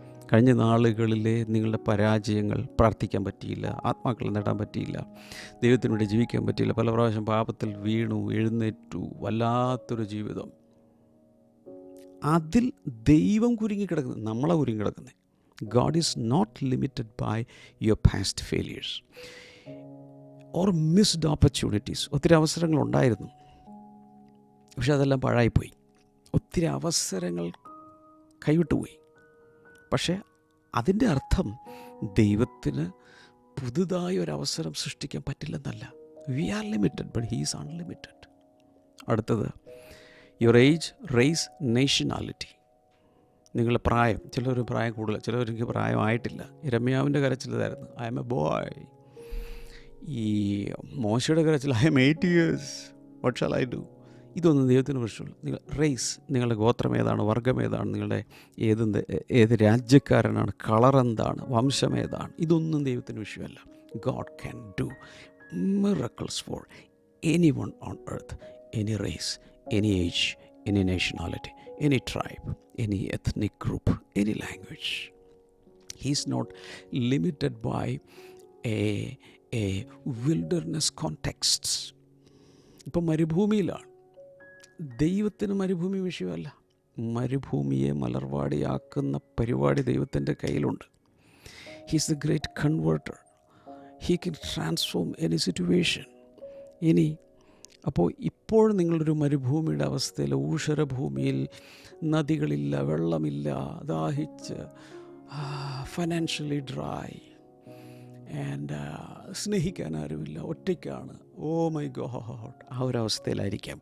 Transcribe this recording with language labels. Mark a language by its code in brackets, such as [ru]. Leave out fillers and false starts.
[ml] കഴിഞ്ഞ നാളുകളിലെ നിങ്ങളുടെ പരാജയങ്ങൾ, പ്രാർത്ഥിക്കാൻ പറ്റിയില്ല, ആത്മാക്കളെ നേടാൻ പറ്റിയില്ല, ദൈവത്തിന് വേണ്ടി ജീവിക്കാൻ പറ്റിയില്ല, പല പ്രാവശ്യം പാപത്തിൽ വീണു, എഴുന്നേറ്റു, വല്ലാത്തൊരു ജീവിതം. അതിൽ ദൈവം കുരുങ്ങിക്കിടക്കുന്നത്, നമ്മളെ കുരുങ്ങിക്കിടക്കുന്നത്. [en] God is not limited by your past failures or missed opportunities. [ml] ഒത്തിരി അവസരങ്ങളുണ്ടായിരുന്നു, പക്ഷെ അതെല്ലാം പാഴായിപ്പോയി. ഒത്തിരി അവസരങ്ങൾ കൈവിട്ടുപോയി. പക്ഷേ അതിൻ്റെ അർത്ഥം ദൈവത്തിന് പുതുതായി ഒരവസരം സൃഷ്ടിക്കാൻ പറ്റില്ലെന്നല്ല. [en] We are limited, but he is unlimited. [ml] അടുത്തത്, [en] Your age, race, nationality. [ml] നിങ്ങളുടെ പ്രായം. ചിലർ പ്രായം കൂടുതൽ, ചിലവർക്ക് പ്രായമായിട്ടില്ല. രമ്യാവിൻ്റെ കരച്ചിലതായിരുന്നു, [en] I am a boy. [ml] ഈ മോശയുടെ കരച്ചിൽ [en] I am 8 years, what shall I do? [ml] ഇതൊന്നും ദൈവത്തിന് പ്രശ്നമുള്ളൂ. നിങ്ങൾ റേസ്, നിങ്ങളുടെ ഗോത്രം ഏതാണ്, വർഗം ഏതാണ്, നിങ്ങളുടെ ഏത് രാജ്യക്കാരനാണ്, കളർ എന്താണ്, വംശം ഏതാണ്, ഇതൊന്നും ദൈവത്തിന് വിഷയമല്ല. [en] God can do miracles for any one on earth, any race, any age, any nationality, any tribe, any ethnic group, any language. He is not limited by a wilderness contexts. [ml] ഇപ്പം മരുഭൂമിയിലാണ്. ദൈവത്തിന് മരുഭൂമി വിഷയമല്ല. മരുഭൂമിയെ മലർവാടിയാക്കുന്ന പരിപാടി ദൈവത്തിൻ്റെ കയ്യിലുണ്ട്. [en] He is the great converter. He can transform any situation. [ml] ഇനി അപ്പോൾ ഇപ്പോൾ നിങ്ങളൊരു മരുഭൂമിയുടെ അവസ്ഥയിൽ, ഊഷരഭൂമിയിൽ, നദികളില്ല, വെള്ളമില്ല, ദാഹിച്ച്, [en] financially dry [ml] ആൻഡ് സ്നേഹിക്കാൻ ആരുമില്ല, ഒറ്റയ്ക്കാണ്, [en] oh my God, [ml] ആ ഒരവസ്ഥയിലായിരിക്കാം.